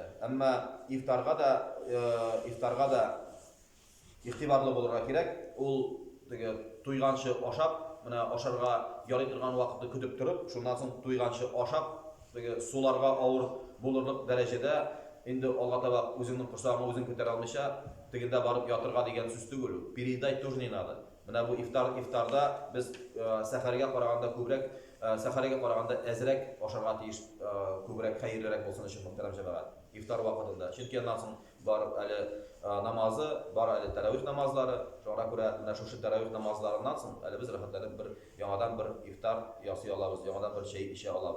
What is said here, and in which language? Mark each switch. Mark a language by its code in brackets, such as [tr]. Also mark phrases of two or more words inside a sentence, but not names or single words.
[tt] Әмма ифтарга да игътибарлы булырга кирәк. Ул теге туйганчы ашап, менә ашарга ярый торган вакытны көтеп торып, шуннан соң туйганчы ашап, теге суларга авыр булырлык дәрәҗәдә инде алга таба үзеңнең корсагыңны үзең күтәрә алмыйча тегендә барып ятырга дигән сүз түгел. [ru] Переедать тоже не надо. [tt] Менә бу ифтарда без сәхәргә караганда күбрәк, сәхәргә караганда әзрәк ашарга тиеш, күбрәк хәерлерәк булсын өчен мөхтәрәм җәмәгать. Ифтар вакытында. Чөнки аннан соң бар әле намазы, бар әле тәравих намазлары. Шуңа күрә менә шушы тәравих намазларыннан соң әле без рәхәтләнеп бер яңадан бер ифтар ясый алабыз, яңадан бер чәй эчә алабыз.